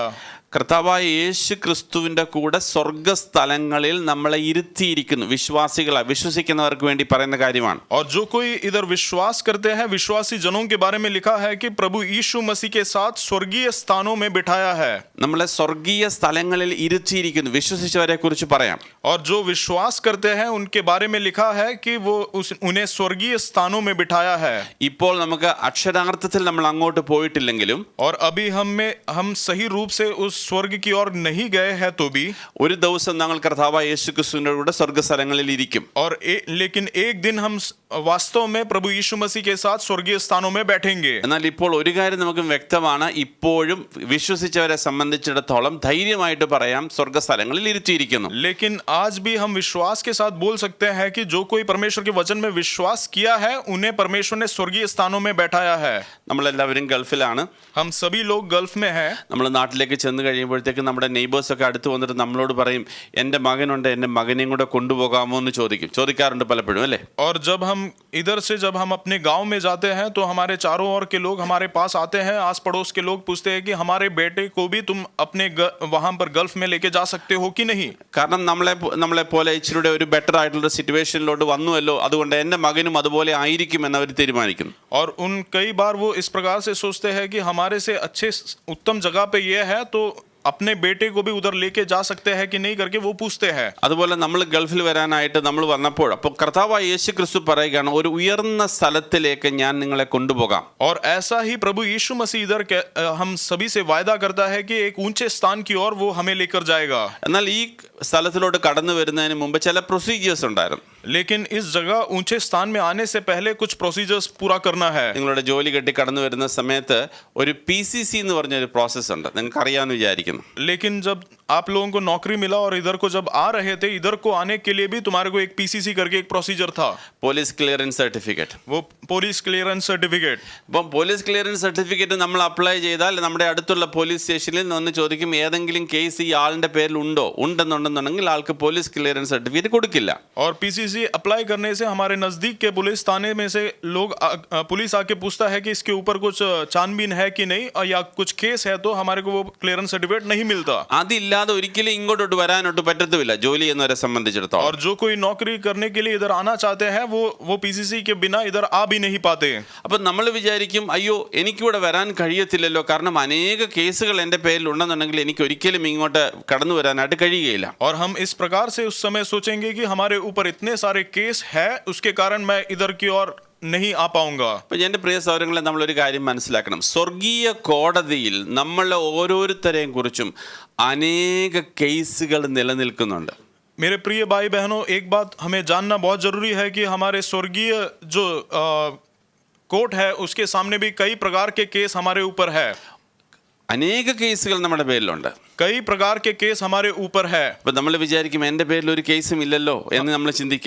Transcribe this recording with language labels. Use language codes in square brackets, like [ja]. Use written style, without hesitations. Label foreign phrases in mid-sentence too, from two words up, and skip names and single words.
[ml] കർത്താവായ യേശു ക്രിസ്തുവിൻ്റെ കൂടെ സ്വർഗസ്ഥലങ്ങളിൽ നമ്മളെ ഇരുത്തിയിരിക്കുന്നു. വിശ്വസിക്കുന്നവർക്ക് വേണ്ടി പറയുന്ന കാര്യമാണ്. [hi] और जो कोई इधर विश्वास करते हैं विश्वासी जनों के बारे में लिखा है कि प्रभु यीशु मसीह के साथ स्वर्गीय स्थानों में बिठाया है. [ml] നമ്മളെ സ്വർഗീയ സ്ഥലങ്ങളിൽ ഇരുത്തിയിരിക്കുന്നു. വിശ്വസിച്ചവരെ കുറിച്ച് പറയാം. [hi] और जो विश्वास करते हैं उनके बारे में लिखा है कि वो उन्हें स्वर्गीय स्थानों में बिठाया है. [ml] ഇപ്പോൾ നമുക്ക് അക്ഷരാർത്ഥത്തിൽ നമ്മൾ അങ്ങോട്ട് പോയിട്ടില്ലെങ്കിലും [hi] और अभी हम सही रूप से उस स्वर्ग की ओर नहीं गए हैं तो भी, [ml] ഒരു ദിവസം ഞങ്ങൾ കർത്താവായ യേശുക്രിസ്തുവിന്റെ കൂടെ സ്വർഗ്ഗസ്ഥലങ്ങളിൽ ഇരിക്കും. [hi] लेकिन एक दिन हम वास्तव में प्रभु यीशु मसीह के साथ स्वर्गीय स्थानों में बैठेंगे. [ml] എന്നാൽ ഇപ്പോൾ ഒരു കാര്യം നമുക്ക് വ്യക്തമാണ്, ഇപ്പോഴും വിശ്വസിച്ചവരെ സംബന്ധിച്ചിടത്തോളം ധൈര്യമായിട്ട് പറയാം, സ്വർഗ്ഗസ്ഥലങ്ങളിൽ ഇരുത്തിയിരിക്കുന്നു. [hi] लेकिन आज भी हम विश्वास के साथ बोल सकते हैं कि जो कोई परमेश्वर के वचन में विश्वास किया है उन्हें परमेश्वर ने स्वर्गीय स्थानों में बैठाया है. [ml] നമ്മളെല്ലാവരും ഗൾഫിലാണ്. [hi] हम सभी लोग गल्फ में हैं. [ml] നമ്മൾ നാട്ടിലേക്ക് ചെന്ന് കഴിയുമ്പോഴത്തേക്ക് നമ്മുടെ നെയ്ബേഴ്സ് ഒക്കെ അടുത്ത് വന്നിട്ട് നമ്മളോട് പറയും, എൻ്റെ മകനുണ്ട്, എൻ്റെ മകനെയും കൂടെ കൊണ്ടുപോകാമോ എന്ന് ചോദിക്കാറുണ്ട് പലപ്പോഴും, അല്ലേ? [hi] और जब हम इधर से जब हम अपने गांव में जाते हैं तो हमारे चारों ओर के लोग हमारे पास आते हैं, आस पड़ोस के लोग पूछते हैं कि हमारे बेटे को भी तुम अपने वहां पर गल्फ में लेके जा सकते हो कि नहीं. [ml] കാരണം നമ്മളെ പോലെ ഇച്ചിരിയുടെ ഒരു ബെറ്റർ ആയിട്ടുള്ള സിറ്റുവേഷനിലോട്ട് വന്നുവല്ലോ, അതുകൊണ്ട് എൻ്റെ മകനും അതുപോലെ ആയിരിക്കും എന്ന് അവർ തീരുമാനിക്കുന്നു. [hi] और उन कई बार वो इस प्रकार से सोचते हैं कि हमारे से अच्छे उत्तम जगह पे ये है तो अपने बेटे को भी उधर लेके जा सकते हैं कि नहीं करके वो पूछते हैं. [ml] അതുപോലെ നമ്മൾ ഗൾഫിൽ വരാനായിട്ട് നമ്മൾ വന്നപ്പോൾ അപ്പോൾ കർത്താവായ യേശു ക്രിസ്തു പറയുകയാണ്, ഒരു ഉയർന്ന സ്ഥലത്തിലേക്ക് ഞാൻ നിങ്ങളെ കൊണ്ടുപോകാം. [hi] और ऐसा ही प्रभु यीशु मसीह इधर हम सभी से वायदा करता है कि एक ऊंचे स्थान की ओर वो हमें लेकर जाएगा. [ml] എന്നാൽ ഈ സ്ഥലത്തിലോട്ട് കടന്നു വരുന്നതിന് മുമ്പ് ചില പ്രൊസീജിയേഴ്സ് ഉണ്ടായിരുന്നു. [hi] लेकिन इस जगह ऊंचे स्थान में आने से पहले कुछ प्रोसीजर्स पूरा करना है. [ml] നിങ്ങളുടെ ജോലി കെട്ടി കടന്നു വരുന്ന സമയത്ത് ഒരു PCC എന്ന് പറഞ്ഞൊരു പ്രോസസ്സ് ഉണ്ട്, നിങ്ങൾക്ക് അറിയാമെന്ന് വിചാരിക്കുന്നു. [hi] लेकिन जब आप लोगों को नौकरी मिला और इधर को जब आ रहे थे, इधर को आने के लिए भी तुम्हारे को एक PCC करके एक प्रोसीजर था. [en] police clearance certificate. वो police clearance certificate. [ml] അപ്പം [en] police clearance certificate [ml] നമ്മൾ അപ്ലൈ ചെയ്താൽ നമ്മുടെ അടുത്തുള്ള പോലീസ് സ്റ്റേഷനിൽ നിന്ന് ചോദിക്കും, ഏതെങ്കിലും കേസ് ഈ ആളിന്റെ പേരിൽ ഉണ്ടെന്നുണ്ടെന്നുണ്ടെങ്കിൽ ആൾക്ക് [en] police clearance certificate [ml] കൊടുക്കില്ല. [hi] और PCC अप्लाई करने से हमारे नजदीक के पुलिस थाने में से लोग पुलिस आके पूछता है कि इसके ऊपर कुछ छानबीन है कि नहीं, या कुछ केस है तो हमारे को वो [en] clearance certificate [hi] नहीं मिलता. [ml] അതില്ലാതെ ഒരിക്കലും ഇങ്ങോട്ടോട്ട് വരാനോട്ട് പറ്റത്തുമില്ല ജോലി ചെയ്യുന്നവരെ സംബന്ധിച്ചിടത്തോളം. [hi] और जो कोई नौकरी करने के लिए इधर आना चाहते हैं वो PCC के बिना इधर आ भी नहीं पाते. [ml] അപ്പം നമ്മൾ വിചാരിക്കും, അയ്യോ എനിക്കിവിടെ വരാൻ കഴിയത്തില്ലല്ലോ, കാരണം അനേക കേസുകൾ എൻ്റെ പേരിൽ ഉണ്ടെന്നുണ്ടെങ്കിൽ എനിക്ക് ഒരിക്കലും ഇങ്ങോട്ട് കടന്നു വരാനായിട്ട് കഴിയുകയില്ല. [hi] और हम इस प्रकार से उस समय सोचेंगे कि हमारे ऊपर इतने सारे केस है, उसके कारण मैं इधर की ओर नहीं आ पाऊंगा. [ml] അപ്പം എൻ്റെ പ്രിയ സഹോദരങ്ങളെ, നമ്മളൊരു കാര്യം മനസ്സിലാക്കണം, സ്വർഗീയ കോടതിയിൽ നമ്മളെ ഓരോരുത്തരെയും കുറിച്ചും അനേക കേസുകൾ നിലനിൽക്കുന്നുണ്ട്. [hi] मेरे प्रिय भाई बहनों, एक बात हमें जानना बहुत जरूरी है कि हमारे स्वर्गीय जो कोर्ट है उसके सामने भी कई प्रकार के केस हमारे ऊपर है. [ml] അനേക കേസുകൾ നമ്മുടെ പേരിലുണ്ട്. [hi] कई प्रकार के केस हमारे ऊपर है. [ml] അപ്പം നമ്മൾ വിചാരിക്കും, എൻ്റെ പേരിൽ ഒരു കേസും ഇല്ലല്ലോ എന്ന് നമ്മൾ ചിന്തിക്കാം.